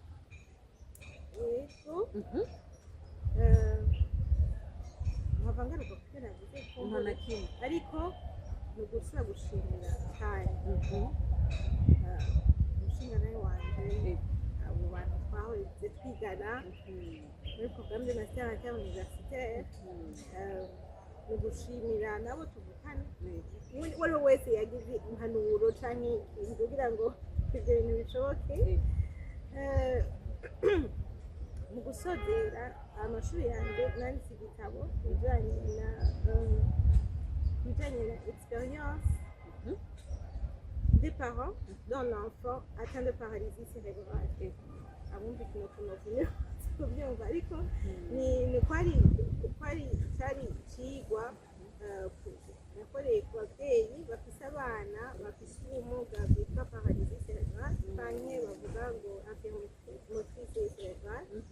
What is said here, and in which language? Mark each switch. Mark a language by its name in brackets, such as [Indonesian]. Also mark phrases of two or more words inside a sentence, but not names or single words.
[Rundi] ego nkava ngaruka kugira ngo nta kimwe ariko ni ugusubira gushimira cyane umushingantahe wanje abo bantu twahoze twigana muri [French] programme de master à universitaire [Rundi] ni ugushimira nabo tuvukana uwo ari we wese yagize impanuro canke kugira ngo ibyo bintu bishoboke mu gusozera amashuri yanjye nanditse igitabo bijanye na [French] expérience des parents dont l'enfant atteint de paralysie cérébrale. [Rundi] Abumva ikintu tunovuye kubyumva ariko ni kwari cyari ikigwa nakoreye ku babyeyi bafise abana bafise ubumuga bwitwa [French] paralysie cérébrale [Rundi] canke bavuga ngo [French] infirmité motrice cérébrale.